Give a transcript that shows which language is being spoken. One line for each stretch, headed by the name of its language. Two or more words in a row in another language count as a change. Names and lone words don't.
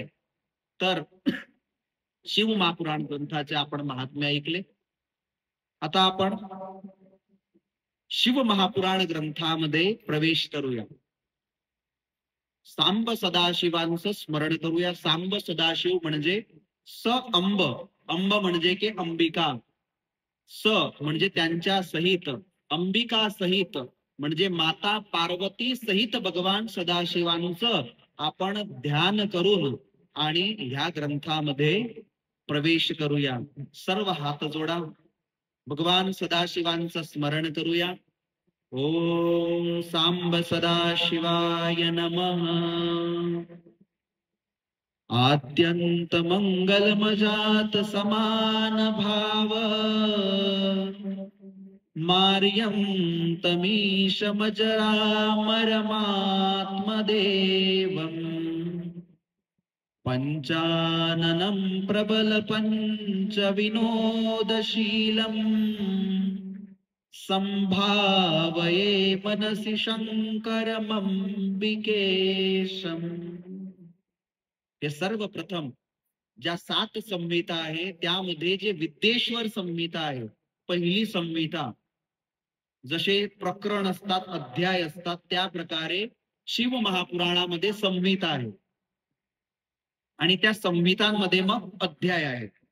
Marathi: तर शिव महापुराण ग्रंथाचे आपण महात्म्य ऐकले. आता आपण शिव महापुराण ग्रंथामध्ये प्रवेश करूया. सांब सदाशिवांचं स्मरण करूया. सांब सदाशिव म्हणजे स अंब, अंब म्हणजे की अंबिका, स म्हणजे त्यांच्या सहित, अंबिका सहित म्हणजे माता पार्वती सहित भगवान सदाशिवांचं आपण ध्यान करून आणि ह्या ग्रंथामध्ये प्रवेश करूया. सर्व हात जोडा, भगवान सदाशिवांचं स्मरण करूया.
Sanskrit: ओम सांब सदाशिवाय नमः। आद्यंत मंगलमजात समान भाव मार्यं तमीशमजरामरमात्मदेवम् पंचाननं प्रबल पंच विनोदशीलम् संभावये मनसि शंकरमंबिकेशम्।
Marathi: हे सर्वप्रथम ज्या 7 संहिता आहे त्यामध्ये जे विद्येश्वर संहिता आहे, पहिली संहिता, जसे प्रकरण असतात, अध्याय असतात, त्या प्रकारे शिव महापुराणामध्ये संहिता आहे आणि त्या संहितांमध्ये मग अध्याय आहेत.